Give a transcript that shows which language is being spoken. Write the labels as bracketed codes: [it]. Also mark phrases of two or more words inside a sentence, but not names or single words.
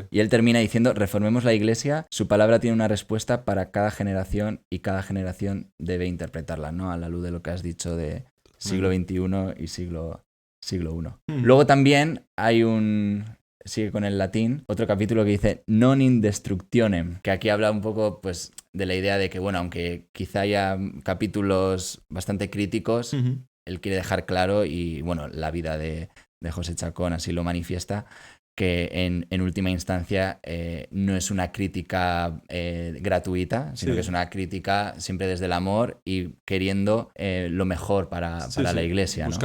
[es] Y él termina diciendo, reformemos la Iglesia, su palabra tiene una respuesta para cada generación y cada generación debe interpretarla, ¿no? A la luz de lo que has dicho de siglo XXI y siglo I. Luego también hay sigue con el latín, otro capítulo que dice [la] non in destructionem, [es] que aquí habla un poco pues de la idea de que, bueno, aunque quizá haya capítulos bastante críticos, él quiere dejar claro, y bueno, la vida de José Chacón así lo manifiesta, que en última instancia no es una crítica gratuita, sino que es una crítica siempre desde el amor y queriendo lo mejor para la Iglesia, ¿no?